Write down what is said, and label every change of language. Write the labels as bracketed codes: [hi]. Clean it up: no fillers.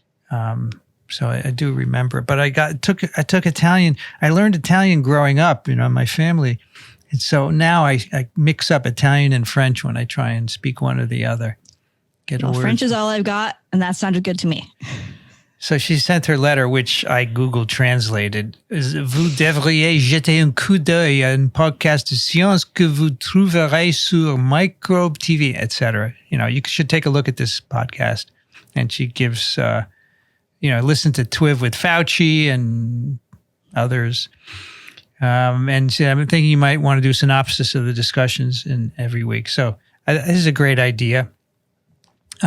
[en] So I do remember, but I took Italian. I learned Italian growing up. My family And so now I mix up Italian and French when I try and speak one or the other. Well, French is all I've got, and that sounded good to me. So she sent her letter, which I Google translated. [fr] Vous devriez jeter un coup d'œil à un podcast de science que vous trouverez sur Microbe TV, etc. [en] You know, you should take a look at this podcast. And she gives, listen to TWiV with Fauci and others. And I'm thinking you might want to do a synopsis of the discussions in every week. So this is a great idea. They